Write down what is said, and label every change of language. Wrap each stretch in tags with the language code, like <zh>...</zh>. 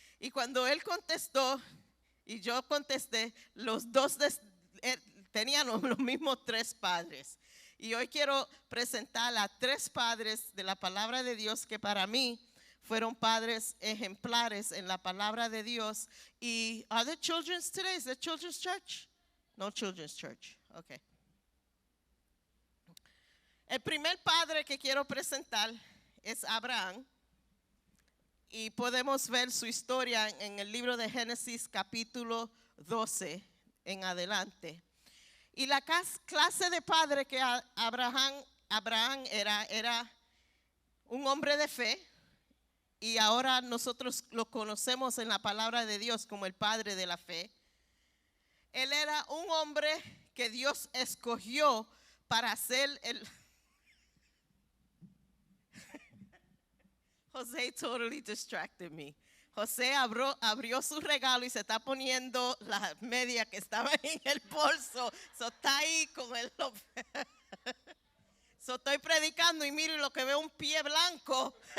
<es>Y cuando él contestó y yo contesté, los dos tenían los mismos 3 padres. Y hoy quiero presentar a 3 padres de la palabra de Dios que para mí fueron padres ejemplares en la palabra de Dios.</es> <en>Y are there children's today? Is there children's church? No children's church. Okay.</en> <es>El primer padre que quiero presentar es Abraham. Y podemos ver su historia en el libro de Génesis capítulo 12 en adelante. Y la clase de padre que Abraham era un hombre de fe. Y ahora nosotros lo conocemos en la palabra de Dios como el padre de la fe. Él era un hombre que Dios escogió para ser el...</es> <en>José totally distracted me.</en> <es>José abrió su regalo y se está poniendo la media que estaba en el bolso. So, está ahí con el...</es> <en>So,</en> <es>estoy predicando y miro y lo que veo un pie blanco.</es>